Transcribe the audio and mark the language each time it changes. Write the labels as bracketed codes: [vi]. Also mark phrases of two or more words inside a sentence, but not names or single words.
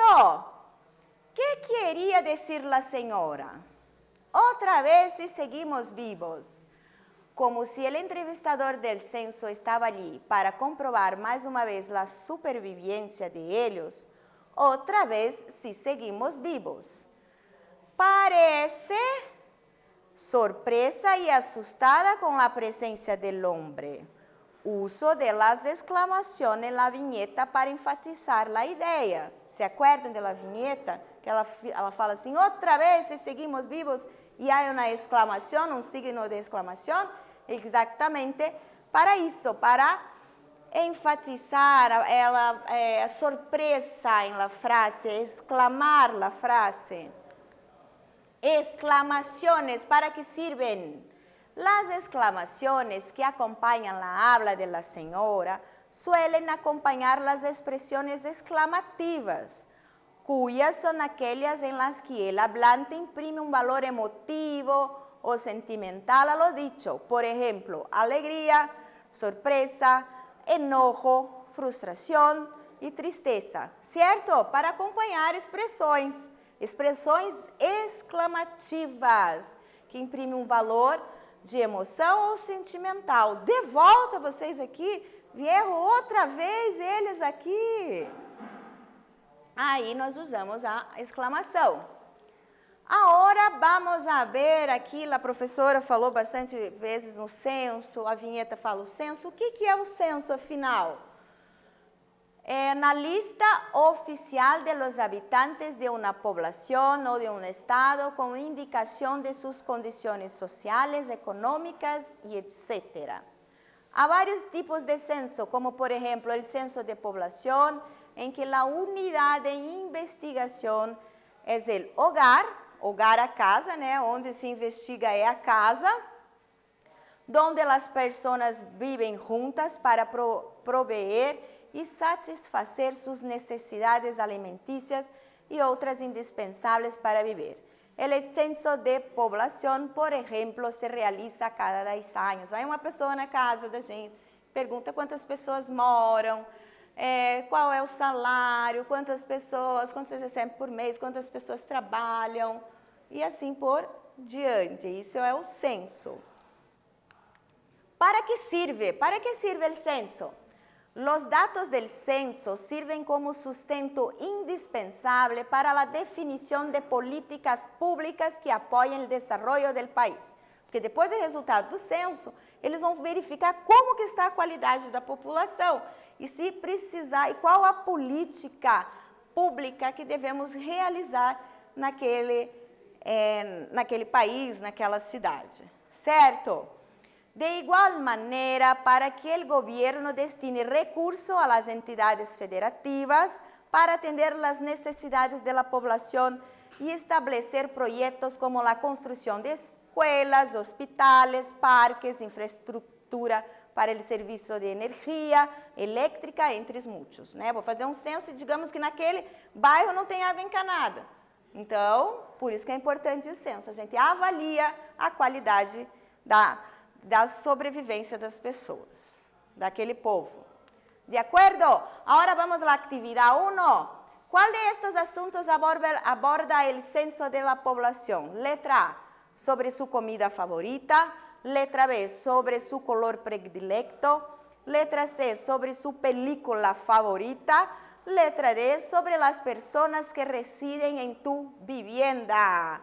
[pt] Que queria dizer a senhora? Outra vez se seguimos vivos. Como se o entrevistador [es] del censo [pt] estava ali para comprovar mais uma vez a supervivência de eles, outra vez [es] si seguimos vivos. Parece sorpresa y asustada con la presencia del hombre. Uso de las exclamaciones en la viñeta para enfatizar la idea. ¿Se acuerdan de la viñeta? [pt] Que ela fala assim, outra vez [es] si seguimos vivos, [pt] e há uma exclamação, um signo de exclamação, exatamente para isso, para enfatizar a [es] sorpresa en la frase, exclamar la frase. Exclamaciones, ¿para qué sirven? Las exclamaciones que acompañan la habla de la señora suelen acompañar las expresiones exclamativas, cuyas son aquellas en las que el hablante imprime un valor emotivo o sentimental a lo dicho. Por ejemplo, alegría, sorpresa, enojo, [pt] frustração e tristeza, certo? Para acompanhar expressões exclamativas, que imprimem um valor de emoção ou sentimental. De volta vocês aqui, vieram outra vez eles aqui. Aí nós usamos a exclamação. Agora [es] vamos a ver [pt] aqui, a professora falou bastante vezes no censo, a vinheta fala o censo. O que é o censo, afinal? Na lista oficial [es] de los habitantes de una población o de un estado con indicación de sus condiciones sociales, económicas y etc. [pt] Há vários tipos de censo, como [es] por ejemplo el censo de población, en que la unidad de investigación es el hogar, hogar [pt] a casa, né? Onde se investiga é a casa, donde as pessoas vivem juntas para proveer e satisfazer suas necessidades alimentícias e outras indispensáveis para viver. O censo de poblação, por exemplo, se realiza a cada 10 anos. Vai uma pessoa na casa da gente, pergunta quantas pessoas moram, qual é o salário, quantas vocês recebem por mês, quantas pessoas trabalham, e assim por diante. Isso é o censo. [es] ¿Para qué sirve? ¿Para qué sirve el censo? Los datos del censo sirven como sustento indispensable para la definición de políticas públicas que apoyen el desarrollo del país. [pt] Porque depois do resultado do censo, eles vão verificar como que está a qualidade da população e se precisar, e qual a política pública que devemos realizar naquele país, naquela cidade. Certo? De igual maneira, para que o governo destine recursos [es] a las entidades federativas para atender las necessidades de la población y establecer proyectos como la construcción de escuelas, hospitales, parques, infraestructura [pt] para o serviço de energia elétrica, entre muitos. Né? Vou fazer um censo e digamos que naquele bairro não tem água encanada. Então, por isso que é importante o censo. A gente avalia a qualidade da sobrevivência das pessoas, daquele povo. De acordo? Agora vamos à atividade 1. Qual de estes assuntos aborda o censo [es] de la población? Letra A, sobre su comida favorita. Letra B, sobre su color predilecto. Letra C, sobre su película favorita. Letra D, sobre las personas que residen en tu vivienda.